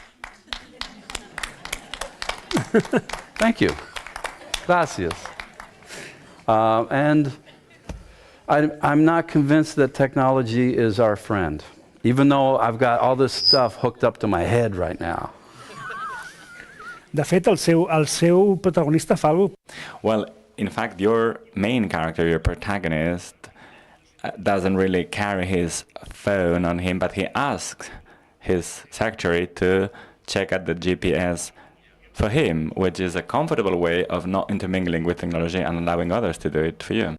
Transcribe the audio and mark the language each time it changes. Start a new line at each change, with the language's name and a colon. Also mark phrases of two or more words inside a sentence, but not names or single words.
English: Thank you. Gracias. And I'm not convinced that technology is our friend, even though I've got all this stuff hooked up to my head right now.
Catalan: De fet, el seu protagonista fa alguna cosa.
English: Well, in fact, your main character, your protagonist, doesn't really carry his phone on him, but he asks his secretary to check out the GPS for him, which is a comfortable way of not intermingling with technology and allowing others to do it for you.